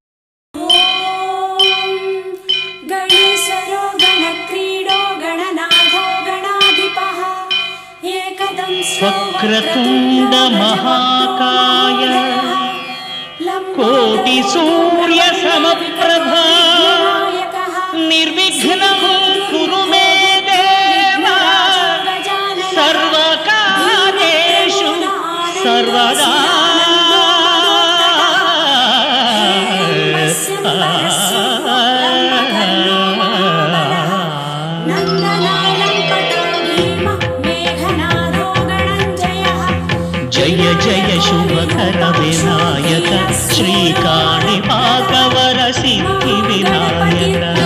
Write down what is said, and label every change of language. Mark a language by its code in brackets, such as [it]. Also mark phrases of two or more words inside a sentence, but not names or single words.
[sa] ವಕ್ರತುಂಡ ಮಹಾಕಾಯ ಕೋಟಿ ಸೂರ್ಯ ಸಮಪ್ರಭಾ ನಿರ್ವಿಘ್ನಂ ಕುರು ಮೇ ದೇವ ಸರ್ವಕಾರ್ಯೇಷು ಸರ್ವದಾ. [te] జయ జయ శుభకర వినాయక శ్రీకాణిపాకవర సిద్ధి వినాయక